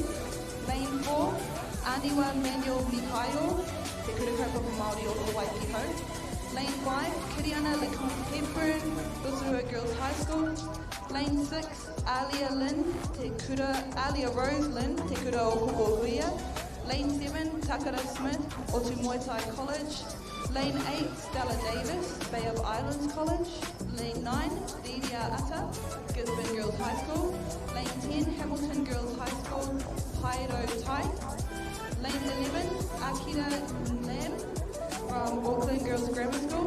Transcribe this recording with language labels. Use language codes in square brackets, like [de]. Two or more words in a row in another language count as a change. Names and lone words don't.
[en] Lane 4, Aniwa Manuel Mikaio, Te Kurakaupapa Māori o Waipiko. Lane 5, Kiriana Leconte Rotorua Girls High School. Lane 6, Alia Rose Lynn, Te Kura o Kokohuia. Lane 7, Takara Smith, o Te Muay Thai College. Lane 8, Stella Davis, Bay of Islands College. Lane 9, Didia Atta, Gisborne Girls High School. Lane 10, Hamilton Girls High School, Pairo Tai. Lane 11, Akira Lam from Auckland Girls Grammar School.